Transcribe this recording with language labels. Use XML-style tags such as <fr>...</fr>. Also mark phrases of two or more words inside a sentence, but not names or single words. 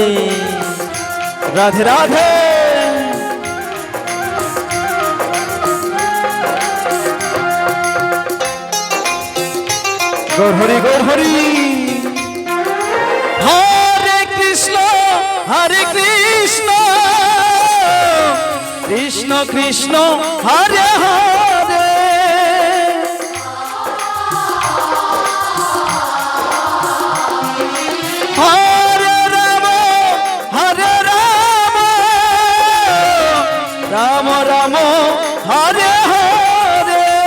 <sa>রাধে রাধে। গৌর হরি হরে কৃষ্ণ কৃষ্ণ কৃষ্ণ হরে হরে হরে রাম রাম রাম হরে হরে।</sa>